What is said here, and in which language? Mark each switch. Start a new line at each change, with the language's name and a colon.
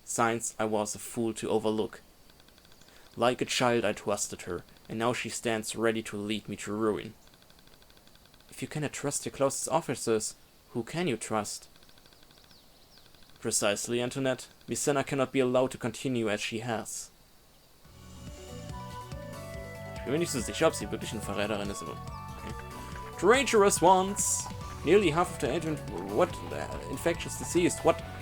English: Signs I was a fool to overlook. Like a child I trusted her, and now she stands ready to lead me to ruin. If you cannot trust your closest officers, who can you trust? Precisely, Antoinette. Misena cannot be allowed to continue as she has.
German: Ich bin mir nicht so sicher, ob sie wirklich eine Verräterin ist, aber okay.
English: Treacherous ones! Nearly half of the agent... What? Infectious disease, what?